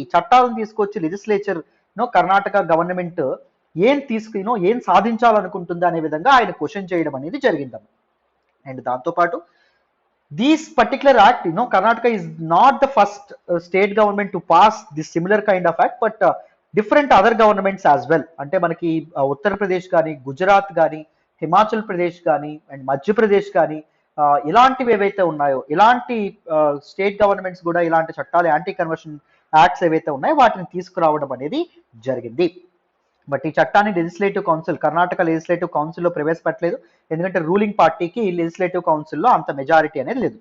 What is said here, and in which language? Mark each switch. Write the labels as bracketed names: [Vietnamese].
[Telugu] ఈ చట్టాలను తీసుకొచ్చి లెజిస్లేచర్ కర్ణాటక గవర్నమెంట్ ఏం సాధించాలనుకుంటుంది అనే విధంగా ఆయన క్వశ్చన్ చేయడం అనేది జరిగింది. అండ్ దాంతోపాటు [English] this particular act, Karnataka is not the first state government to pass this similar kind of act, but different other governments as well. [Telugu] అంటే మనకి ఉత్తరప్రదేశ్ కానీ, గుజరాత్ కానీ, హిమాచల్ ప్రదేశ్ కానీ, అండ్ మధ్యప్రదేశ్ కానీ, ఇలాంటివి ఏవైతే ఉన్నాయో, ఇలాంటి స్టేట్ గవర్నమెంట్స్ కూడా ఇలాంటి చట్టాలు, యాంటీ కన్వర్షన్ యాక్ట్స్ ఏవైతే ఉన్నాయో వాటిని తీసుకురావడం అనేది జరిగింది. బట్ ఈ చట్టాన్ని లెజిస్లేటివ్ కౌన్సిల్, కర్ణాటక లెజిస్లేటివ్ కౌన్సిల్లో ప్రవేశపెట్టలేదు, ఎందుకంటే రూలింగ్ పార్టీకి లెజిస్లేటివ్ కౌన్సిల్లో అంత మెజారిటీ అనేది లేదు.